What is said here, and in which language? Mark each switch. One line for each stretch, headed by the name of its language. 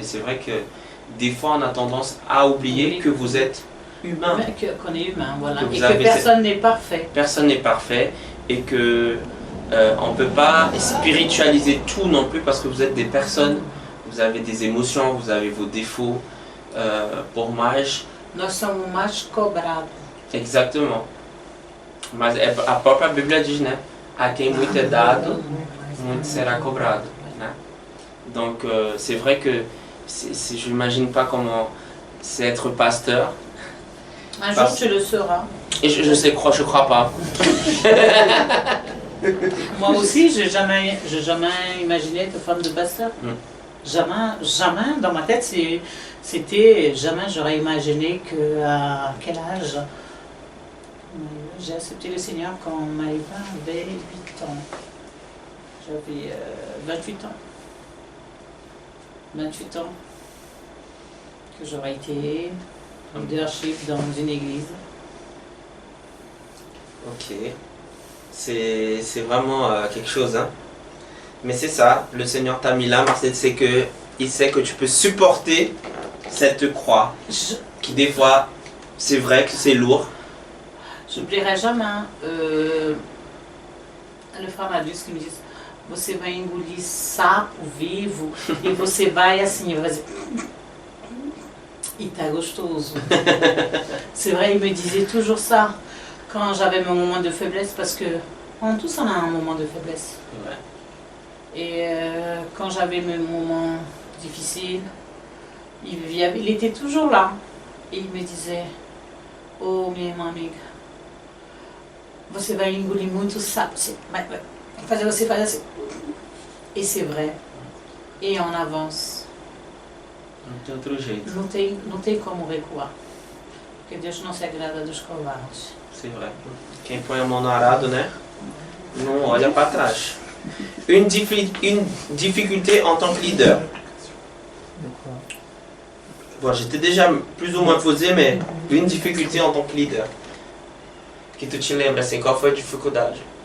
French: Et c'est vrai que des fois on a tendance à oublier que vous êtes humain. Qu'on est humain, voilà. Que vous Et que avez personne n'est parfait. Personne n'est parfait et que on ne peut pas spiritualiser tout non plus parce que vous êtes des personnes, vous avez des émotions, vous avez vos défauts.
Portuguese: Por mais, Nós somos mais cobrados. exatamente. Mas a própria Bíblia diz, né? A quem muito é dado, muito será cobrado. Né?
French: Donc c'est vrai que je n'imagine pas comment c'est être pasteur. Un jour, tu le seras. Et je crois pas. Moi aussi, j'ai jamais imaginé être femme de pasteur. Jamais. Dans ma tête, c'était jamais j'aurais imaginé qu'à quel âge j'ai accepté le Seigneur quand Maëva avait 8 ans. J'avais 28 ans. 28 ans que j'aurais été leadership dans une église. Ok. C'est vraiment quelque chose. Hein. Mais c'est ça, le Seigneur t'a mis là, Marcel, c'est que il sait que tu peux supporter cette croix. Qui des fois, c'est vrai que c'est lourd. Je ne plairai jamais. Le frère Madius qui me dit
Portuguese: você vai engolir sapo vivo e você vai assim, vai fazer. E tá gostoso.
French: C'est vrai, il me disait toujours ça quand j'avais mon moment de faiblesse parce que on tous on a un moment de faiblesse. Ouais. Et quand j'avais mes moments difficiles, il était toujours là. Et il me disait,
Portuguese: oh minha amiga, você vai engolir muito sapo. Vai fazer você fazer assim.
French: Et c'est vrai. Et on avance.
Portuguese: Não tem outro jeito. Não tem como recuar. Porque Deus não se agrada dos covardes.
French: C'est vrai.
Portuguese: Quem põe a mão no arado, né? Não olha para trás.
French: Une difficulté en tant que leader. Bon, j'étais déjà plus ou moins posé, mais une difficulté en tant que leader.
Portuguese: Que tu te lembra, assim, qual foi a dificuldade?